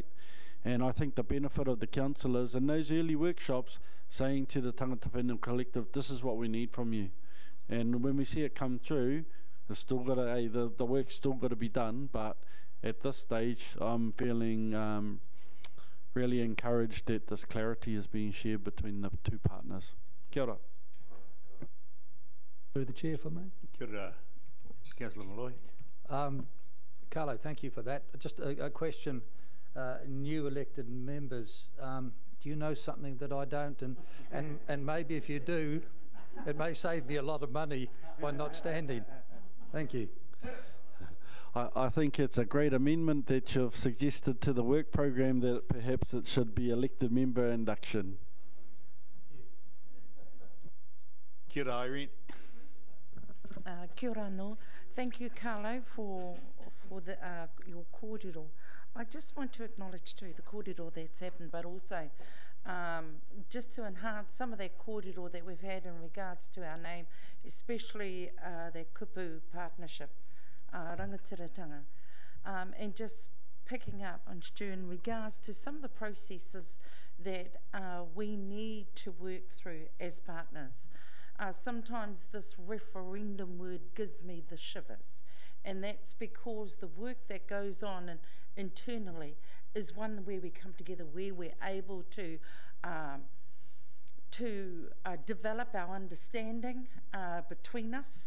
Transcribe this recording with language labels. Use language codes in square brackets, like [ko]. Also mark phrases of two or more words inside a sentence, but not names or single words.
[en] And I think the benefit of the councillors in those early workshops saying to the Tangata Whenua Collective, this is what we need from you. And when we see it come through, it's still got to, the work's still got to be done, but at this stage I'm feeling really encouraged that this clarity is being shared between the two partners. [mi] Kia ora. [en] Through the chair for me. [mi] Kia ora, [en] Councillor Malloy. Carlo, thank you for that. Just a question. New elected members, do you know something that I don't? And maybe if you do, it may save me a lot of money by not standing. Thank you. I think it's a great amendment that you've suggested to the work program that perhaps it should be elected member induction. [mi] Kia ora, Irene. Kia ora no. [en] Thank you, Carlo, for the, your kōrero. I just want to acknowledge too the kōrero that's happened, but also just to enhance some of that kōrero that we've had in regards to our name, especially the kupu partnership, rangatiratanga, and just picking up on Stu in regards to some of the processes that we need to work through as partners. Sometimes this referendum word gives me the shivers, and that's because the work that goes on internally is one where we come together, where we're able to develop our understanding between us.